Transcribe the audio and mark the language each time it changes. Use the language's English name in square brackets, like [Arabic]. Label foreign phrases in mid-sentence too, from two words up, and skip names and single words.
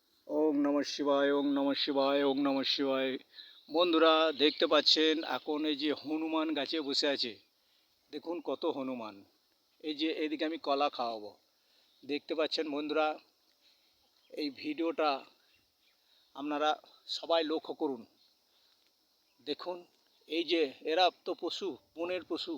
[Sanskrit] ওম নমঃ শিবায়, ওম নমঃ শিবায়, ওম নমঃ শিবায়। [Bangla] বন্ধুরা দেখতে পাচ্ছেন এখন এই যে হনুমান গাছে বসে আছে। দেখুন কত হনুমান। এই যে এদিকে আমি কলা খাওয়াবো। দেখতে পাচ্ছেন বন্ধুরা, এই ভিডিওটা আপনারা সবাই লক্ষ্য করুন। দেখুন এই যে এরা তো পশু, বনের পশু।